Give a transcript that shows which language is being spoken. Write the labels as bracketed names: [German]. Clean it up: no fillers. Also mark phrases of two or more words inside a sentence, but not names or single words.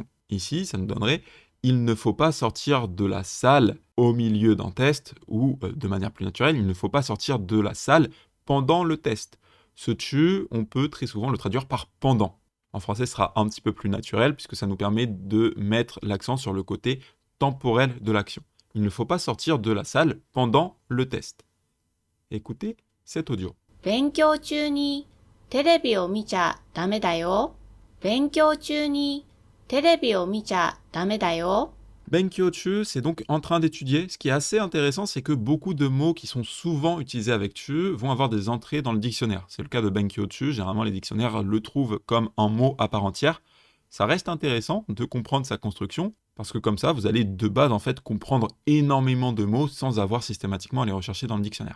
[French] Ici, ça nous donnerait il ne faut pas sortir de la salle au milieu d'un test, ou de manière plus naturelle, il ne faut pas sortir de la salle pendant le test. Ce chu, on peut très souvent le traduire par pendant. En français, ce sera un petit peu plus naturel, puisque ça nous permet de mettre l'accent sur le côté temporel de l'action. Il ne faut pas sortir de la salle pendant le test. Écoutez cet audio. [Japanese] 勉強中にテレビを見ちゃダメだよ。勉強中にテレビを見ちゃダメだよ。 [French] Benkyo-chu, c'est donc en train d'étudier. Ce qui est assez intéressant, c'est que beaucoup de mots qui sont souvent utilisés avec chu vont avoir des entrées dans le dictionnaire. C'est le cas de Benkyo-chu. Généralement, les dictionnaires le trouvent comme un mot à part entière. Ça reste intéressant de comprendre sa construction, parce que comme ça, vous allez de base en fait comprendre énormément de mots sans avoir systématiquement à les rechercher dans le dictionnaire.